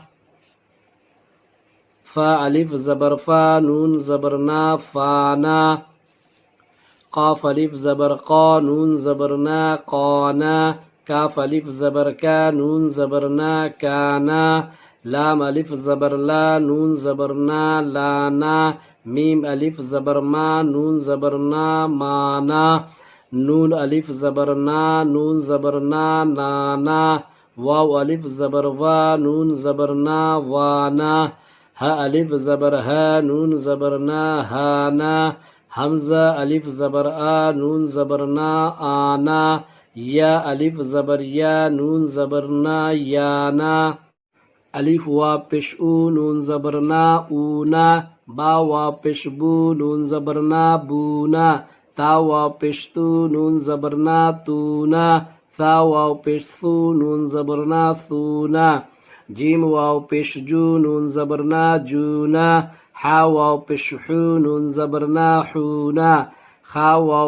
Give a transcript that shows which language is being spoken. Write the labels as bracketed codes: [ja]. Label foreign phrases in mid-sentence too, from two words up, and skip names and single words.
[ur] فا ألف زبر فا نون زبرنا فانا قاف ألف زبر قا نون زبرنا قانا كاف ألف زبر كا نون زبرنا كانا لام ألف زبر لا نون زبرنا لانا ميم ألف زبر ما نون زبرنا مانا نون ألف زبرنا نون زبرنا نانا واو ألف زبر وا نون زبرنا وانا ها ألف زبر ها نون زبرنا هانا همزة ألف زبر نون زبرنا آنا يا ألف زبر يا نون زبرنا يانا ألف واو پیش او نون زبرنا اونا با واو پیش بو نون زبرنا بونا تا واو پیش تو نون زبرنا تونا ثا واو پیش ثو نون زبرنا ثونا جيم واو پیش جو نون زبرنا جونا حا واو پیش حو نون زبرنا حونا خا واو